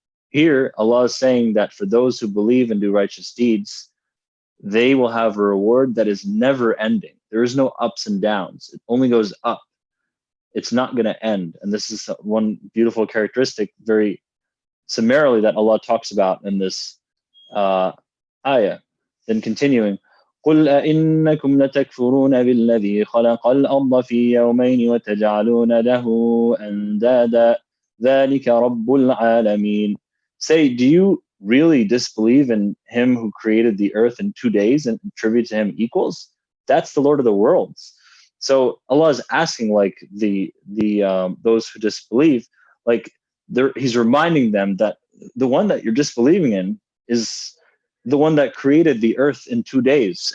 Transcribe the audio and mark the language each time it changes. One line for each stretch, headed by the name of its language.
English: Here, Allah is saying that for those who believe and do righteous deeds, they will have a reward that is never ending. There is no ups and downs. It only goes up. It's not going to end. And this is one beautiful characteristic, very summarily, that Allah talks about in this ayah. Then continuing,
Arabic: قُلْ أَإِنَّكُمْ لَتَكْفُرُونَ بِالَّذِي خَلَقَ الْأَرْضَ فِي يَوْمَيْنِ وَتَجْعَلُونَ لَهُ أَنْدَادًا ذَلِكَ رَبُّ الْعَالَمِينَ.
English: Say, do you really disbelieve in him who created the earth in 2 days and attribute to him equals? That's the Lord of the worlds. So Allah is asking, like, the those who disbelieve, like, he's reminding them that the one that you're disbelieving in is the one that created the earth in 2 days.